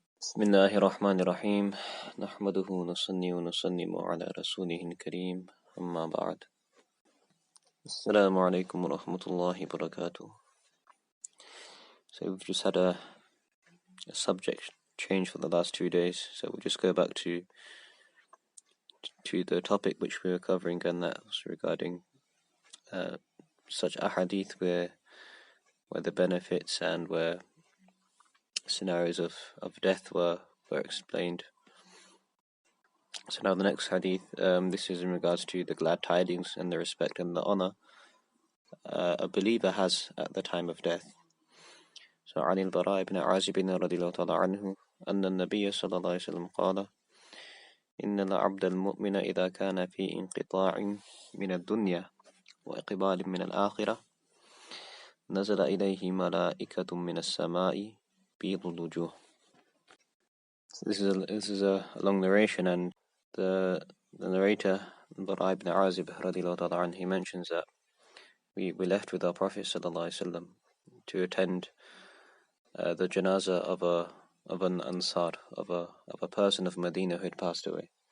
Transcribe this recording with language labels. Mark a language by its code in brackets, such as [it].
[ar] بسم الله الرحمن الرحيم نحمده ونصلي ونسلم على رسوله الكريم أما بعد السلام عليكم ورحمة الله وبركاته. [en] So we've just had a subject change for the last 2 days, so we'll just go back to the topic which we were covering, and that was regarding such ahadith where the benefits and where scenarios of death were explained. So now the next hadith, this is in regards to the glad tidings and the respect and the honor a believer has at the time of death. [ar] So عن البراء بن عازب رضي الله تعالى عنه أن النبي صلى الله عليه وسلم قال إن العبد المؤمن إذا كان في انقطاع من الدنيا وإقبال من الآخرة نزل إليه ملائكة من السماء بيض الوجوه. [en] This is a long narration, and the narrator Bara ibn Azib radiallahu ta'ala anhu, he mentions that we left with our Prophet sallallahu alaihi wasallam to attend the janazah of an ansar, of a person of Medina who had passed away.